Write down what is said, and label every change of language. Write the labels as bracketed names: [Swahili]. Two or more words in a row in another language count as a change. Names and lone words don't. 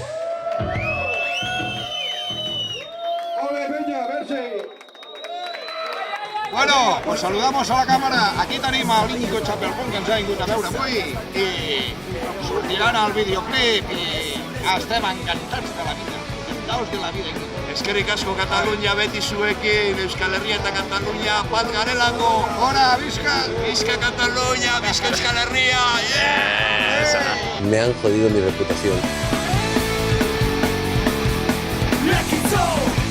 [Spanish] Bueno, pues saludamos a la càmera. [Catalan] Aquí tenim a l'Íñigo Chapelfont, que ens ha vingut a veure avui, i sortiran al videoclip i estem encantats de la vida, [Spanish] encantados de la vida. [Basque] Eskerrik asko Katalunia beti zuekin, Euskal Herria eta Katalunia bat garelako. [Catalan] Ora, visca! Visca Katalunia, visca Euskal Herria, yes! [Spanish] Me han jodido mi reputación. Lekitzo